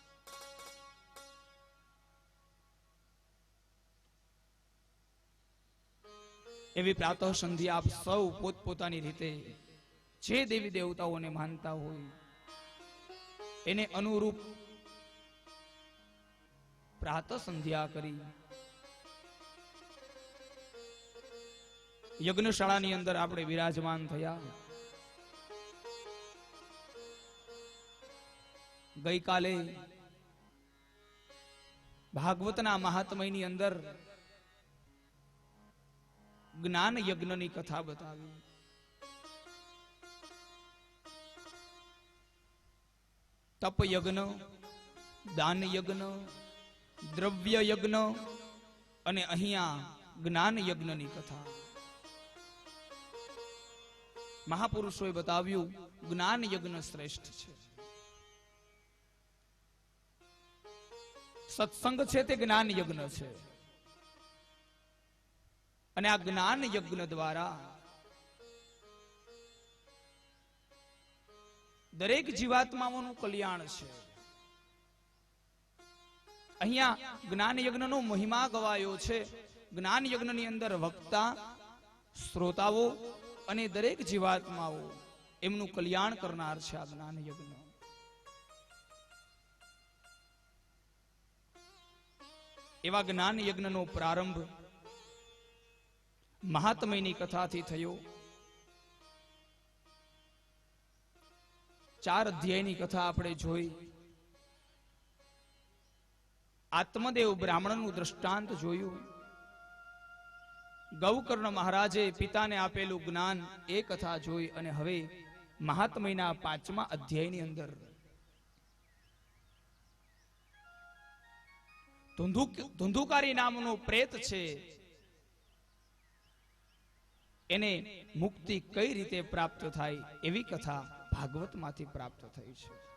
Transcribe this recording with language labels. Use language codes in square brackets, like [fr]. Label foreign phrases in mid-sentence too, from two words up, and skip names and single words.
[gu] એવી પ્રાતઃ સંધ્યા આપ સૌ પોતપોતાની રીતે જે દેવી દેવતાઓને માનતા હોય એને અનુરૂપ પ્રાતઃ સંધ્યા કરી યજ્ઞશાળાની અંદર આપણે વિરાજમાન થયા। ગઈકાલે ભાગવતના મહાત્મયની અંદર જ્ઞાન યજ્ઞની કથા બતાવી। તપ યજ્ઞ, દાન યજ્ઞ, દ્રવ્ય યજ્ઞ અને અહિયા જ્ઞાન યજ્ઞની કથા મહાપુરુષોએ બતાવ્યું જ્ઞાન યજ્ઞ શ્રેષ્ઠ છે। સત્સંગ છે તે જ્ઞાન યજ્ઞ છે અને આ જ્ઞાન યજ્ઞ દ્વારા દરેક જીવાત્માઓનું કલ્યાણ છે। અહિયા જ્ઞાન યજ્ઞનો મહિમા ગવાયો છે। જ્ઞાન યજ્ઞની અંદર વક્તા, શ્રોતાઓ અને દરેક જીવાત્માઓ એમનું કલ્યાણ કરનાર છે આ જ્ઞાન યજ્ઞ। એવા જ્ઞાન યજ્ઞનો પ્રારંભ મહાત્મ્યની કથાથી થયો। 4 અધ્યાયની કથા આપણે જોઈ। આત્મદેવ બ્રાહ્મણનું દૃષ્ટાંત જોયું। ગૌકર્ણ મહારાજે પિતાને આપેલું જ્ઞાન એ કથા જોઈ અને હવે મહાત્મ્યના 5મા અધ્યાયની અંદર ધુંધુકારી નામનો પ્રેત છે એને મુક્તિ કઈ રીતે પ્રાપ્ત થાય એવી કથા ભાગવત માથી પ્રાપ્ત થઈ છે।